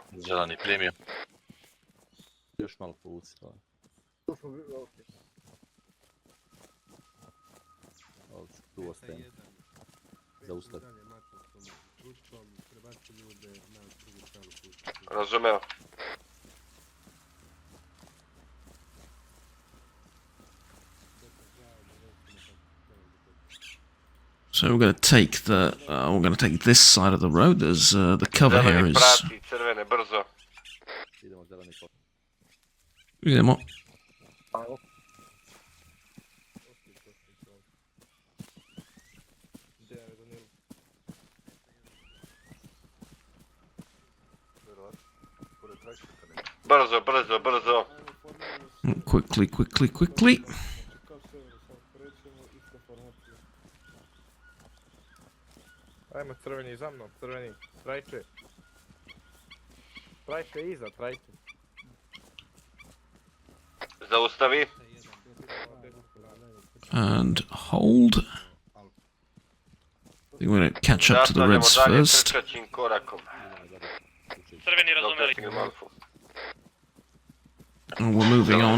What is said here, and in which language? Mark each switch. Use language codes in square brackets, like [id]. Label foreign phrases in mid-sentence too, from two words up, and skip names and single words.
[sr] Zeleni primio. Još malo povuci. Tu ostajem. Zaustav. Razumeo. [en] So we're going to take this side of the road. There's the cover here is. [sr] Prati, crvene, brzo. Idemo. Brzo. [en] Quickly. [sr] Ajmo crveni za mnom, crveni, trajče. Trajče iza, trajče. Zaustavi. [en] And hold. I think we're going to catch up to the [sr] Nastavljamo [en] reds [sr] dalje [en] first. [sr] trčaćim korakom. Crveni Dok razumeli. dostignem alfu. [en] And we're moving on.